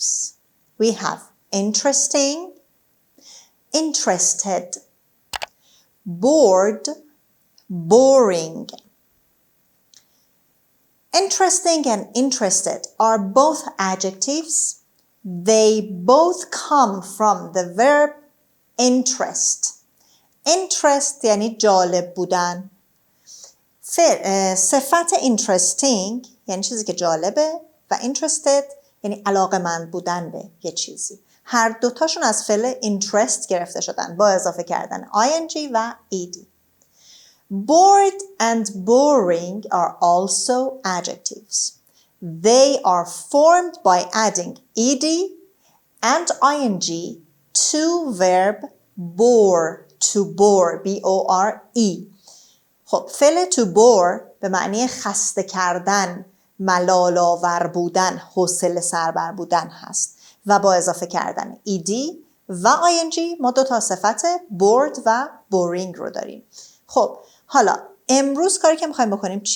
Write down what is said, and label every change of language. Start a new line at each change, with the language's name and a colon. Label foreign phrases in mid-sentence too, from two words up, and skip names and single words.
English: We have interesting, interested, bored, boring. Interesting and interested are both adjectives. They both come from the verb interest.
Persian: Interest یعنی جالب بودن. صفت interesting یعنی چیزی که جالبه و interested یعنی علاقه‌مند بودن به یه چیزی. هر دوتاشون از فعل interest گرفته شدن با اضافه کردن ing و ed.
English: Bored and boring are also adjectives. They are formed by adding ed and ing to verb bore, to bore, B-O-R-E.
Persian: خب فعل
English: to bore
Persian: به معنی خسته کردن، ملال آور بودن، حوصله سربر بودن هست و با اضافه کردن ed و ing ما دو تا صفت bored و boring رو داریم. خب حالا امروز کاری که میخوایم بکنیم چیه؟